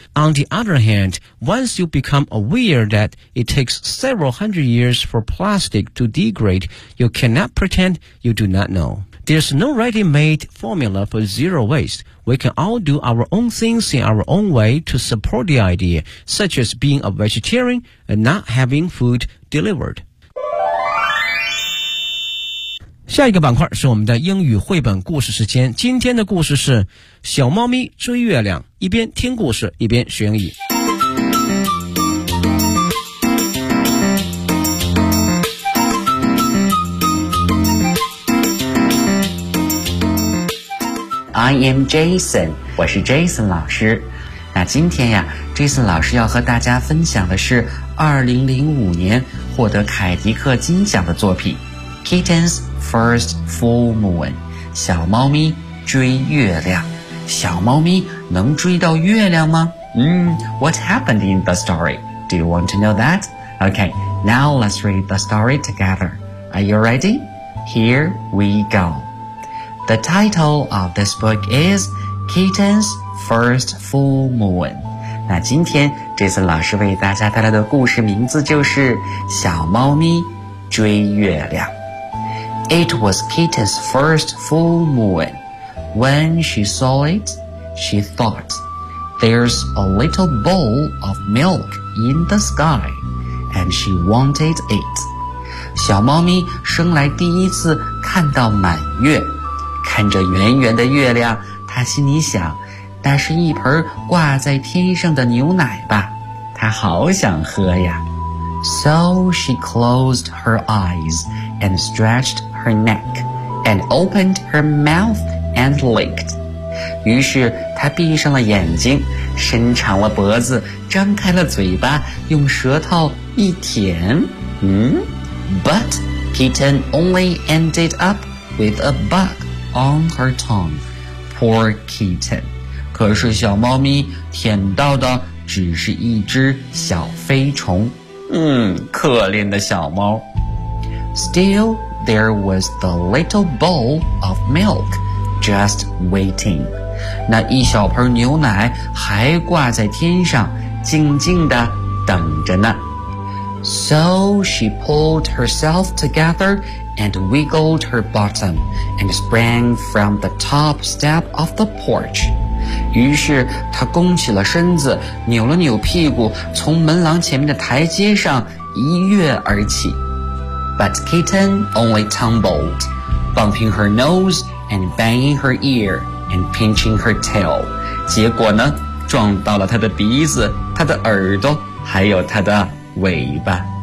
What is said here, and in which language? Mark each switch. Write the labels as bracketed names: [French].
[English] On the other hand, once you become aware that it takes several hundred years for plastic to degrade, you cannot pretend you do not know. There's no ready-made formula for zero waste. We can all do our own things in our own way to support the idea, such as being a vegetarian and not having food delivered. [Chinese] 下一个板块是我们的英语绘本故事时间。今天的故事是小猫咪追月亮，一边听故事一边学英语。 [English] I am Jason， [Chinese] 我是 Jason 老师。那今天呀 ，Jason 老师要和大家分享的是2005年获得凯迪克金奖的作品《Kitten's First Full Moon》，小猫咪追月亮。小猫咪能追到月亮吗？ [English] What happened in the story? Do you want to know that? Okay, now let's read the story together. Are you ready? Here we go. The title of this book is Kitten's First Full Moon. [Chinese] 那今天这次老师为大家带来的故事名字就是小猫咪追月亮。 [English] It was Kitten's first full moon. When she saw it, she thought, There's a little bowl of milk in the sky, and she wanted it. [Chinese] 小猫咪生来第一次看到满月，看着圆圆的月亮，她心里想，那是一盆挂在天上的牛奶吧，她好想喝呀。 [English] So she closed her eyes and stretched her neck and opened her mouth and licked. [Chinese] 于是她闭上了眼睛，伸长了脖子，张开了嘴巴，用舌头一舔。 [English] But kitten only ended up with a bug on her tongue. Poor kitten. [Chinese] 可是小猫咪舔到的只是一只小飞虫。可怜的小猫。 [English] Still, there was the little bowl of milk just waiting. [Chinese] 那一小盆牛奶还挂在天上，静静地等着呢。 [English] So she pulled herself together and wiggled her bottom and sprang from the top step of the porch. [Chinese] 于是她弓起了身子，扭了扭屁股，从门廊前面的台阶上一跃而起。 [English] But kitten only tumbled, bumping her nose and banging her ear and pinching her tail. [Chinese] 结果呢，撞到了她的鼻子、她的耳朵，还有她的尾巴。